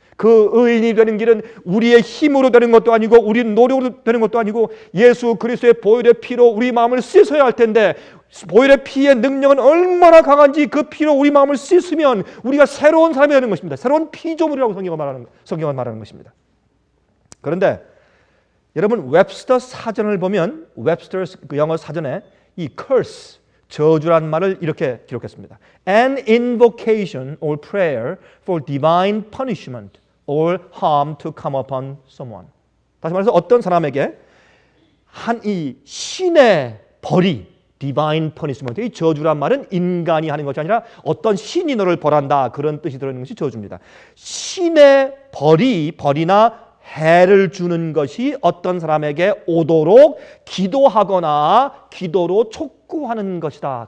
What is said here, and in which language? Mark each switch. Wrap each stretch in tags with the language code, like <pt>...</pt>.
<ko>그 의인이 되는 길은 우리의 힘으로 되는 것도 아니고 우리 노력으로 되는 것도 아니고 예수 그리스도의 보혈의 피로 우리 마음을 씻어야 할 텐데, 보혈의 피의 능력은 얼마나 강한지 그 피로 우리 마음을 씻으면 우리가 새로운 사람이 되는 것입니다. 새로운 피조물이라고 성경은 말하는 것입니다. 그런데 여러분, 웹스터 사전을 보면 웹스터 그 영어 사전에 이 curse, 저주란 말을 이렇게 기록했습니다.</ko> <en>An invocation or prayer for divine punishment or harm to come upon someone.</en> <ko>다시 말해서 어떤 사람에게 이 신의 벌이,</ko> <en>divine punishment,</en> <ko>이 저주란 말은 인간이 하는 것이 아니라 어떤 신이 너를 벌한다, 그런 뜻이 들어있는 것이 저주입니다. 신의 벌이나 해를 주는 것이 어떤 사람에게 오도록 기도하거나 기도로 촉구하는 것이다.</ko>